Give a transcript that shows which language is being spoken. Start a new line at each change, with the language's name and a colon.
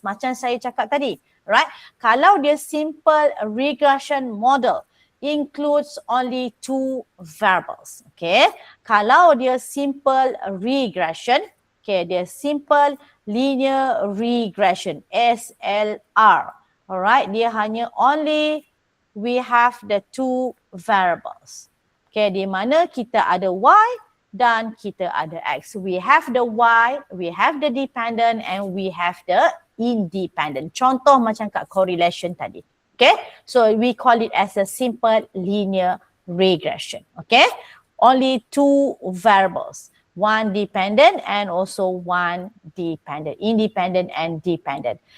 Malay: Macam saya cakap tadi,
English: right?
Malay: Kalau dia
English: simple regression model, includes only two variables.
Malay: Okay, kalau dia simple regression, okay, dia simple linear regression, SLR.
English: Alright,
Malay: dia hanya
English: only we have the two variables.
Malay: Okay, di mana kita ada Y dan kita ada X.
English: We have the Y, we have the dependent and we have the independent.
Malay: Contoh macam kat correlation tadi.
English: Okay, so we call it as a simple linear regression. Okay, only two variables, one dependent and also one dependent, independent and dependent.